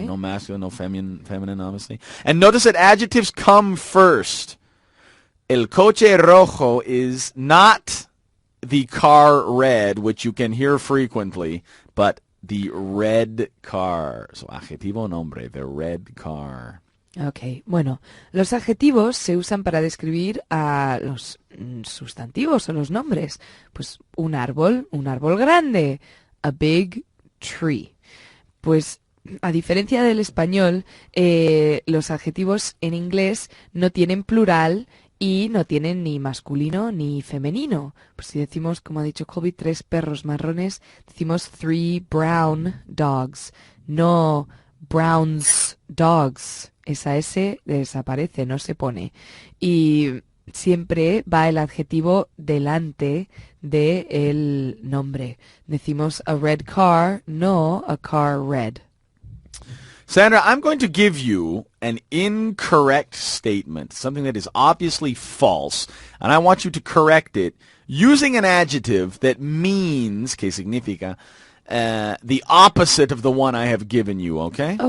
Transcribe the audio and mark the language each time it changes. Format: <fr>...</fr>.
<en>So no masculine, no feminine, obviously. And notice that adjectives come first.</en> <es>El coche rojo</es> <en>is not the car red, which you can hear frequently, but the red car. So</en> <es>adjetivo, nombre,</es> <en>the red car.</en> <es>Ok, bueno, los adjetivos se usan para describir a los sustantivos o los nombres. Pues un árbol grande,</es> <en>a big tree.</en> <es>Pues a diferencia del español, los adjetivos en inglés no tienen plural y no tienen ni masculino ni femenino. Pues si decimos, como ha dicho Colby, 3 perros marrones, decimos 3</es> <en>brown dogs, no browns dogs.</en> <es>Esa S desaparece, no se pone. Y siempre va el adjetivo delante del nombre.</es> <en>Decimos a red car, no a car red. Sandra, I'm going to give you an incorrect statement, something that is obviously false, and I want you to correct it using an adjective that means,</en> <es>que significa,</es> <en>the opposite of the one I have given you, okay?</en>